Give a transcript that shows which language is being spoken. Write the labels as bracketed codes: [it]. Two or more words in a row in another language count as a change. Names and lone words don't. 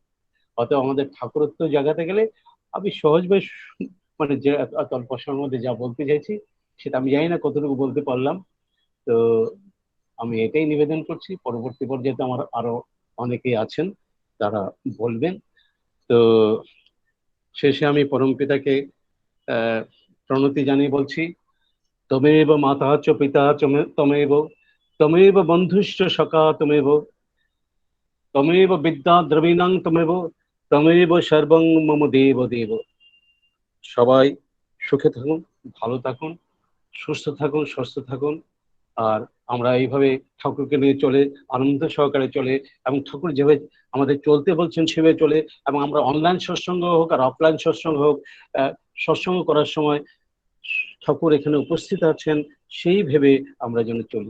[bn] অতএব আমাদের ঠাকুরত্ব জাগাতে গেলে আমি সহজভাবে মানে যে অল্প সময়ের মধ্যে যা বলতে চাইছি, সেটা আমি জানি না কতটুকু বলতে পারলাম। তো আমি এটাই নিবেদন করছি, পরবর্তী পর্যায়ে আমার আরো অনেকেই আছেন, তারা বলবেন। তো শেষে আমি পরমপিতাকে প্রণতি জানিয়ে বলছি, [sa] তমেব মাতা চ পিতা তমেব, তমেব বন্ধুশ্চ সখা তমেব, তমেব বিদ্যা দ্রবীণাং তমেব সর্বং মম দেব দেব। [bn] সবাই সুখে থাকুন, ভালো থাকুন, সুস্থ থাকুন, সুস্থ থাকুন। আর আমরা এইভাবে ঠাকুরকে নিয়ে চলে আনন্দ সহকারে চলে, এবং ঠাকুর যেভাবে আমাদের চলতে বলছেন সেভাবে চলে, এবং আমরা অনলাইন সৎসঙ্গ হোক আর অফলাইন সৎসঙ্গ হোক, সৎসঙ্গ করার সময় ঠাকুর এখানে উপস্থিত আছেন সেই ভেবে আমরা যেন চলি।